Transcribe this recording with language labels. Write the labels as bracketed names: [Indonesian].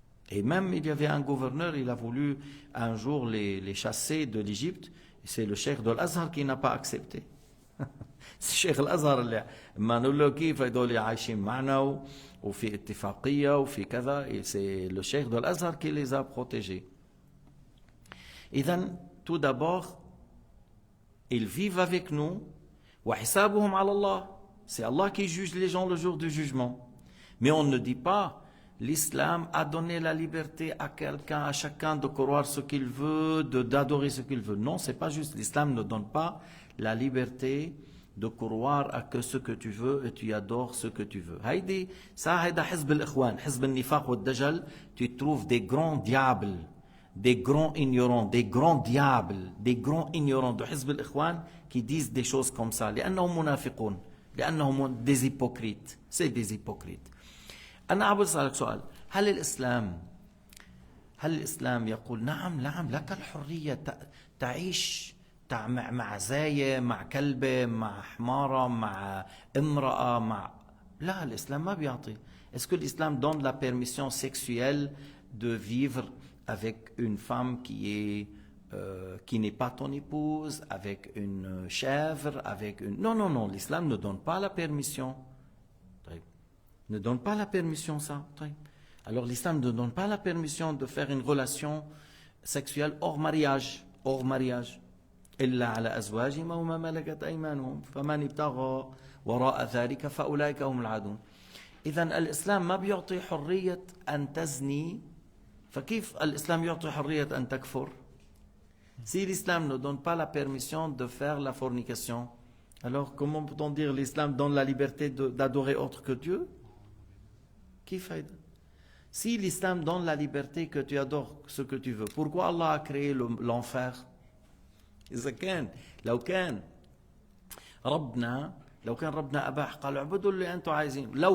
[French] Et même, il y avait un gouverneur, il a voulu un jour les chasser de l'Égypte. C'est le cheikh de l'Azhar qui n'a pas accepté. [Arabic] الشيخ الأزهر اللي ما نقول له كيف هدول عايشين معنا وفي اتفاقية وفي كذا, [French] c'est le cheikh de l'Azhar qui les a protégés. [Arabic] إذن, [French] tout d'abord, ils vivent avec nous. [Arabic] وحسابهم على الله. [French] C'est Allah qui juge les gens le jour du jugement. Mais on ne dit pas l'islam a donné la liberté à quelqu'un, à chacun de croire ce qu'il veut, d'adorer ce qu'il veut. Non, c'est pas juste. L'islam ne donne pas la liberté de croire à que ce que tu veux et tu adores ce que tu veux. [Arabic] هيدا حزب الإخوان, حزب النفاق والدجل. [French] Tu trouves des grands diables, des grands ignorants, des grands diables, des grands ignorants de حزب الإخوان qui disent des choses comme ça. [Arabic] لأنهم منافقون, لأنهم [French] des hypocrites. C'est des hypocrites. [Arabic] أنا عم بسألك سؤال, هل الإسلام يقول نعم لك الحرية تعيش مع زاية, مع كلبة, مع حمارة, مع امرأة, لا الإسلام ما بيعطي. [French] Est-ce que l'islam donne la permission sexuelle de vivre avec une femme qui n'est pas ton épouse, avec une chèvre, avec une... Non, non, non, l'islam ne donne pas la permission. [Arabic] طيب. [French] Ne donne pas la permission, ça. [Arabic] طيب. [French] Alors l'islam ne donne pas la permission de faire une relation sexuelle hors mariage. Hors mariage. [Arabic] إلا على أزواجهم أو ما ملكت أيمانهم فمن ابتغى وراء ذلك فأولئك هم العادون. إذا الإسلام ما بيعطي حرية أن تزني، فكيف الإسلام يعطي حرية أن تكفر؟ [French] Si l'islam ne donne pas la permission de faire la fornication, alors comment peut-on dire l'islam donne la liberté d'adorer autre que Dieu? Qui fait? Si l'islam donne la liberté que tu adores ce que tu veux, pourquoi Allah a créé l'enfer? [Arabic] إذا كان لو كان ربنا أباح قال اعبدوا اللي أنتم عايزين.